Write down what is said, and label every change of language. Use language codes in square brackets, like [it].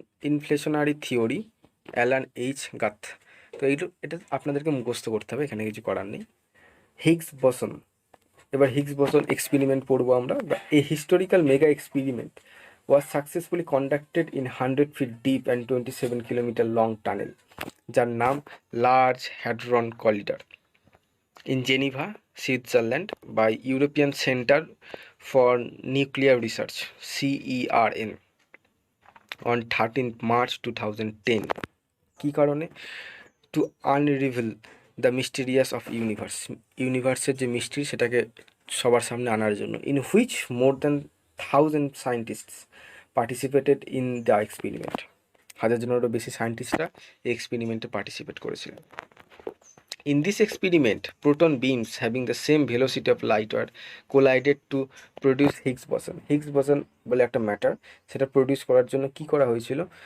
[bn] Inflationary theory Alan H গাথ। তো এটা আপনাদেরকে মুখস্থ করতে হবে, এখানে কিছু করার নেই। হিগস বসন, এবার হিগস বসন এক্সপেরিমেন্ট পড়বো আমরা। [en] a historical mega experiment was successfully conducted in 100 feet deep and 27 kilometer long tunnel, [bn] যার নাম large hadron corridor, [en] in Geneva, Switzerland, by European Centre for Nuclear Research (CERN) on 13th March 2010. [bn] কী কারণে? [en] to unravel the mysterious of [bn] ইউনিভার্সের যে mystery সেটাকে সবার সামনে আনার জন্য। [en] In which more than 1000 scientists participated in the experiment. [bn] 1000 জনেরও বেশি সায়েন্টিস্টরা এই এক্সপেরিমেন্টে পার্টিসিপেট করেছিলেন। [en] In this experiment, proton beams having the same velocity of light were collided to produce Higgs boson. [bn] Higgs boson বলে একটা ম্যাটার, সেটা প্রডিউস করার জন্য কি করা হয়েছিল?